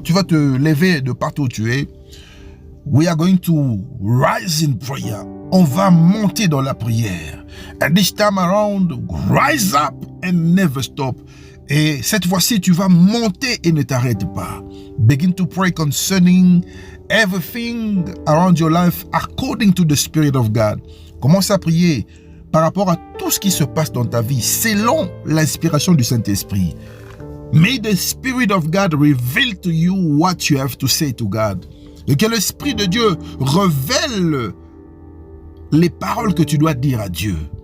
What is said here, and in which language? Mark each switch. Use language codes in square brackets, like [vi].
[fr] Tu vas te lever de partout où tu es. [en] We are going to rise in prayer. [fr] On va monter dans la prière. [en] And this time around, rise up and never stop. [fr] Et cette fois-ci, tu vas monter et ne t'arrête pas. [en] Begin to pray concerning everything around your life according to the Spirit of God. [fr] Commence à prier par rapport à tout ce qui se passe dans ta vie selon l'inspiration du Saint-Esprit. [en] May the Spirit of God reveal to you what you have to say to God. [fr] Et que l'Esprit de Dieu révèle les paroles que tu dois dire à Dieu.